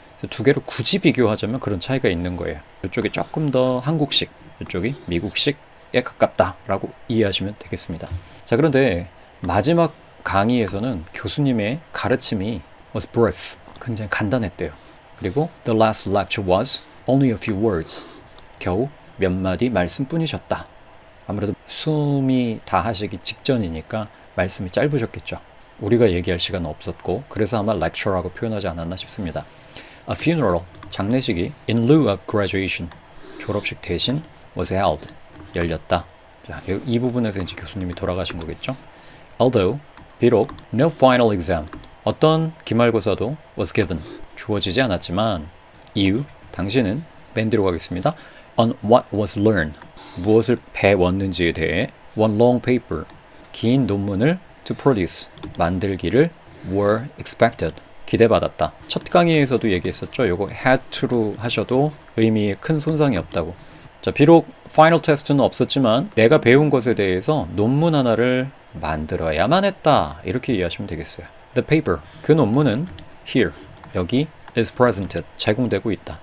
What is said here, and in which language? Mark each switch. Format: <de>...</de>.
<ko>두 개를 굳이 비교하자면 그런 차이가 있는 거예요. 이쪽이 조금 더 한국식, 이쪽이 미국식에 가깝다라고 이해하시면 되겠습니다. 자, 그런데 마지막 강의에서는 교수님의 가르침이</ko> <en>was brief,</en> <ko>굉장히 간단했대요.</ko> <en>그리고 the last lecture was only a few words,</en> <ko>겨우 몇 마디 말씀뿐이셨다. 아무래도 숨이 다하시기 직전이니까 말씀이 짧으셨겠죠. 우리가 얘기할 시간은 없었고 그래서 아마 lecture라고 표현하지 않았나 싶습니다.</ko> <en>A funeral,</en> <ko>장례식이</ko> <en>in lieu of graduation,</en> <ko>졸업식 대신</ko> <en>was held,</en> <ko>열렸다. 자, 이 부분에서 이제 교수님이 돌아가신 거겠죠. Although, 비록</ko> <en>no final exam,</en> <ko>어떤 기말고사도</ko> <en>was given,</en> <ko>주어지지 않았지만 you, 당신은 맨 뒤로 가겠습니다.</ko> <en>On what was learned,</en> <ko>무엇을 배웠는지에 대해</ko> <en>one long paper,</en> <ko>긴 논문을</ko> <en>to produce,</en> <ko>만들기를</ko> <en>were expected,</en> <ko>기대받았다. 첫 강의에서도 얘기했었죠. 요거 had to로 하셔도 의미에 큰 손상이 없다고. 자, 비록 파이널 테스트는 없었지만 내가 배운 것에 대해서 논문 하나를 만들어야만 했다. 이렇게 이해하시면 되겠어요.</ko> <en>The paper,</en> <ko>그 논문은 here, 여기</ko> <en>is presented,</en> <ko>제공되고 있다.</ko>